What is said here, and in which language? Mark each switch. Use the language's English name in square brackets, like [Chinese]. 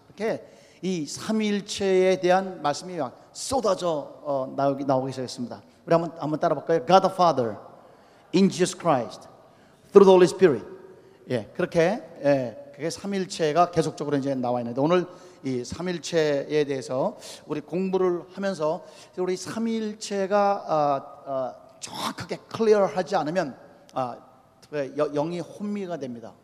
[Korean] 이렇게 이 삼위일체에 대한 말씀이 쏟아져 나오기 시작했습니다. 우리 한번 따라 볼까요? [English] God the Father in Jesus Christ through the Holy Spirit. [Korean] 예, 그렇게 예, 그게 삼위일체가 계속적으로 이제 나와 있는데 오늘 이 삼위일체에 대해서 우리 공부를 하면서 우리 삼위일체가 정확하게 클리어하지 않으면 영이 혼미가 됩니다.